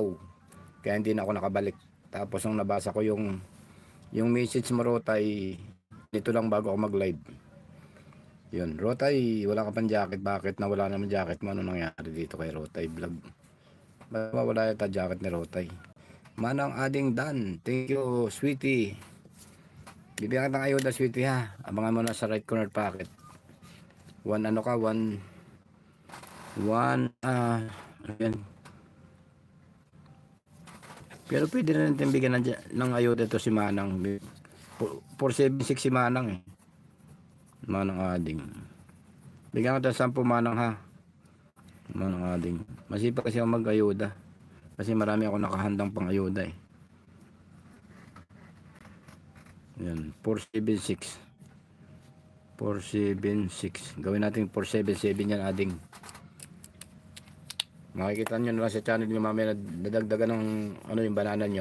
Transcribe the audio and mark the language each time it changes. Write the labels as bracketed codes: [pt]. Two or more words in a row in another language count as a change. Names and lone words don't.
[tl] Kaya hindi na ako nakabalik. Tapos nung nabasa ko yung message mo, Rotay, dito lang bago ako mag-live. Yun, Rotay, wala ka pang jacket. Bakit nawala naman jacket mo? Ano nangyari dito kay Rotay Vlog? Ba't wala yata jacket ni Rotay? Manang ading Dan, [en] thank you, sweetie. [tl] Bibigyan kita ng ayuda, sweetie ha. Abangan mo na sa [en] right corner packet. [tl] One ano ka, ano yan. Pero pwede na natin bigyan ng ayuda ito si Manang. 476 si Manang eh. Manang ading. Bigyan kita 10 Manang ha. Manang ading. Masipag kasi ako mag-ayuda. Kasi marami ako nakahandang pang ayuda eh. Yan, 476. 476. Gawin natin 477 yan ading. Makikita nyo na lang sa channel nyo mamaya nadagdagan ng ano yung banana nyo.